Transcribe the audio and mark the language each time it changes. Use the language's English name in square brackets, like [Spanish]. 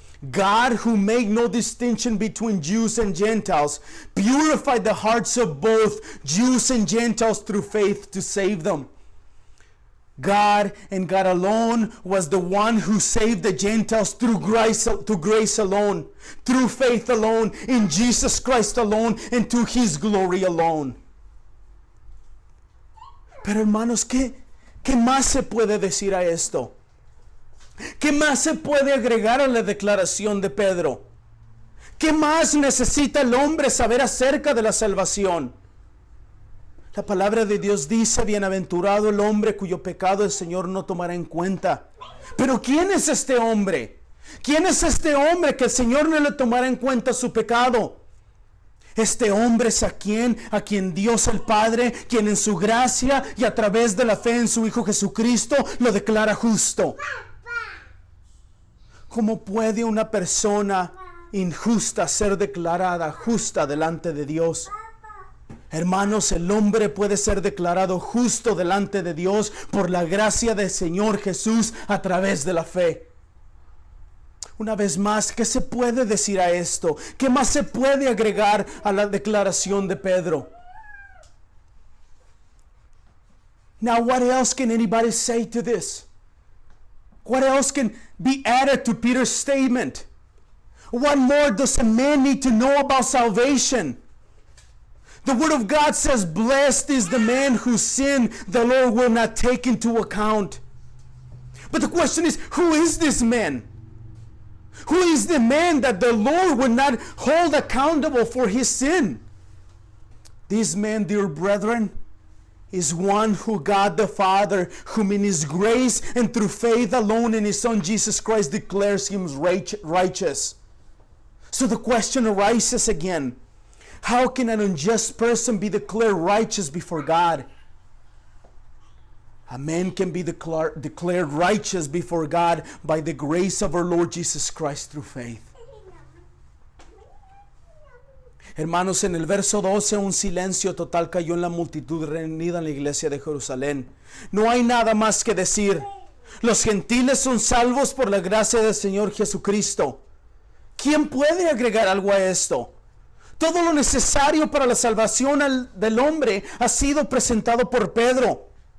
[English] God, who made no distinction between Jews and Gentiles, purified the hearts of both Jews and Gentiles through faith to save them. God and God alone was the one who saved the Gentiles through grace alone, through faith alone, in Jesus Christ alone, and to His glory alone. [Spanish] Pero hermanos, ¿qué más se puede decir a esto? ¿Qué más se puede agregar a la declaración de Pedro? ¿Qué más necesita el hombre saber acerca de la salvación? La palabra de Dios dice: bienaventurado el hombre cuyo pecado el Señor no tomará en cuenta. Pero ¿quién es este hombre? ¿Quién es este hombre que el Señor no le tomará en cuenta su pecado? Este hombre es a quien Dios el Padre, quien en su gracia y a través de la fe en su Hijo Jesucristo lo declara justo. ¿Cómo puede una persona injusta ser declarada justa delante de Dios? Hermanos, el hombre puede ser declarado justo delante de Dios por la gracia del Señor Jesús a través de la fe. Una vez más, ¿qué se puede decir a esto? ¿Qué más se puede agregar a la declaración de Pedro? [English] Now, what else can anybody say to this? What else can be added to Peter's statement? What more does a man need to know about salvation? The Word of God says, blessed is the man whose sin the Lord will not take into account. But the question is, who is this man? Who is the man that the Lord would not hold accountable for his sin? This man, dear brethren, is one who God the Father, whom in his grace and through faith alone in his Son Jesus Christ declares him righteous. So the question arises again, how can an unjust person be declared righteous before God? A man can be declared righteous before God by the grace of our Lord Jesus Christ through faith. [Spanish] Hermanos, en el verso 12 un silencio total cayó en la multitud reunida en la iglesia de Jerusalén. No hay nada más que decir. Los gentiles son salvos por la gracia del Señor Jesucristo. ¿Quién puede agregar algo a esto? Todo lo necesario para la salvación del hombre ha sido presentado por Pedro.